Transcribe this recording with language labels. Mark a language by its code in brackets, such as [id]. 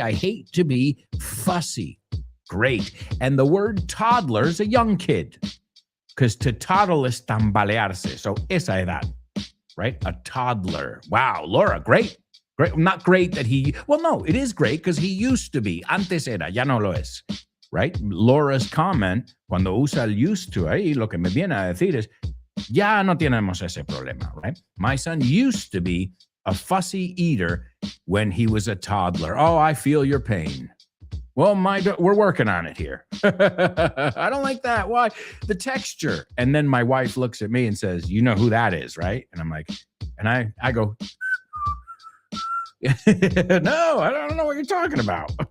[en] I hate to be fussy. Great. And the word toddler is a young kid, because to toddle is tambalearse. So [es] esa edad, [en] right? A toddler. Wow, Laura, great. Great. Not great that well, no, it is great because he used to be. [es] Antes era, ya no lo es. Right? Laura's comment, cuando usa el used to, ahí lo que me viene a decir es, ya no tenemos ese problema, right? [en] My son used to be a fussy eater when he was a toddler. Oh, I feel your pain. Well, we're working on it here. I don't like that. Why? The texture. And then my wife looks at me and says, you know who that is, right? And I'm like, and I go, no, I don't know what you're talking about.